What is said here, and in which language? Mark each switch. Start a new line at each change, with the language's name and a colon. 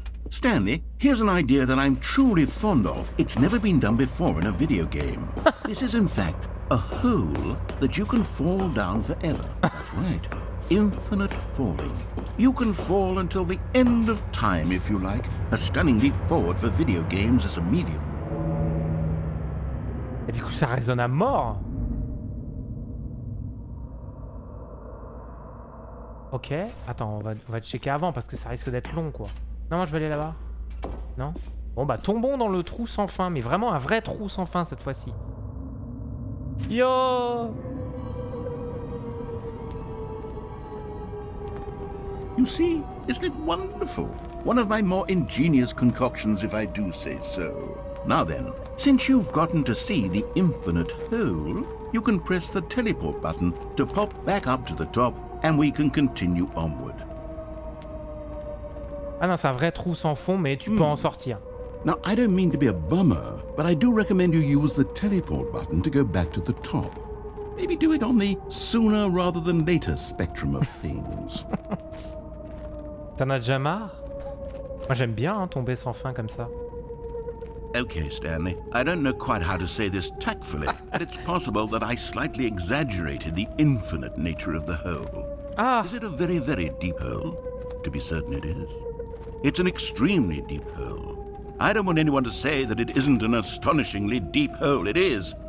English: Stanley, here's an idea that I'm truly fond of. It's never been done before in a video game. This is in fact a hole that you can fall down forever. That's right. Infinite falling. You can fall until the end of time if you like. A stunning leap forward for video games as a medium.
French: Et du coup, ça résonne à mort. Ok, attends, on va checker avant parce que ça risque d'être long quoi. Non, moi je vais aller là-bas. Non? Bon bah tombons dans le trou sans fin, mais vraiment un vrai trou sans fin cette fois-ci. Yo!
English: You see, isn't it wonderful? One of my more ingenious concoctions, if I do say so. Now then, since you've gotten to see the infinite hole, you can press the teleport button to pop back up to the top, and we can continue onward.
French: Ah non, c'est un vrai trou sans fond, mais tu peux en sortir.
English: Now, I don't mean to be a bummer, but I do recommend you use the teleport button to go back to the top. Maybe do it on the sooner rather than later spectrum of things.
French: T'en as déjà marre? Moi j'aime bien hein, tomber sans fin comme ça.
English: Okay, Stanley, I don't know quite how to say this tactfully, but it's possible that I slightly exaggerated the infinite nature of the hole. Ah! Is it a very, very deep hole? To be certain it is. It's an extremely deep hole. I don't want anyone to say that it isn't an astonishingly deep hole. It is.